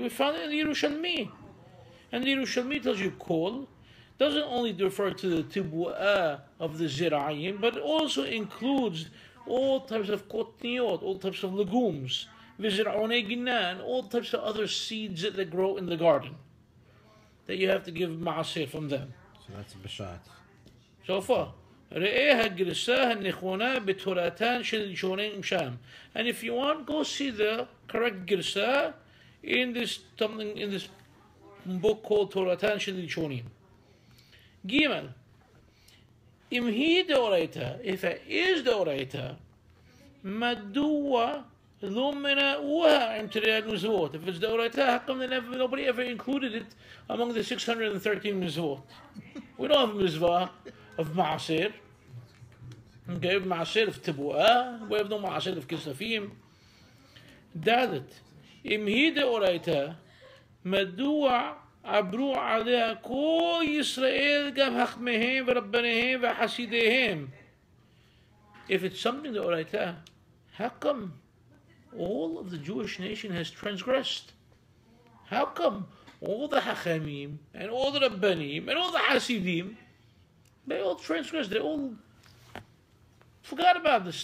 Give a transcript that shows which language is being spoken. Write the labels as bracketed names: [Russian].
[English] We found it in the Yerushalmi, and the Yerushalmi tells you "kol" doesn't only refer to the tibu'ah of the zira'im, but it also includes all types of kotniot, all types of legumes, [Hebrew] vizir'onei gina, [English] and all types of other seeds that grow in the garden, that you have to give ma'asir from them. So that's a bashat. So far. [Hebrew] ראה הגרסה הנכונה בתורתן של ראשונים שם. [English] And if you want, go see the correct גרסה in this book called תורתן של ראשונים. [Hebrew] ג' אם היא דאורייתא, [English] if it is [Hebrew] דאורייתא, מדוע לא מנעוה עם תרי"ג מצוות? [English] If it's דאורייתא, how come nobody ever included it among the 613 מצוות? We don't have a mitzvah of Ma'aser. Okay, Ma'aser of Tebu'ah. We have no Ma'aser of Kesafim. [Hebrew] Dalet. Im hi deoraita, מדוע עברו עליה כל ישראל גם חכמיהם ורבניהם וחסידיהם? [English] If it's something deoraita, how come all of the Jewish nation has transgressed? How come all the Hachamim and all the Rabbanim and all the Hasidim, they all transgressed, they all forgot about this.